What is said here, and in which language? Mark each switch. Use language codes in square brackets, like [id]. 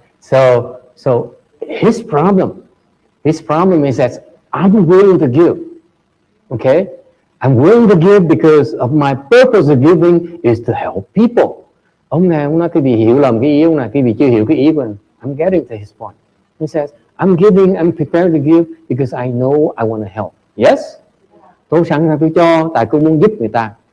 [en] So his problem is that I'm willing to give. Okay? I'm willing to give because of my purpose of giving is to help people. [vi] Ông nói cái vị hiểu lầm cái ý ông này, cái vị chưa hiểu cái ý của anh. [en] I'm getting to his point. He says, I'm giving, I'm prepared to give because I know I want to help. Yes? [vi] Tôi sẵn sàng tôi cho, tại tôi muốn giúp người ta.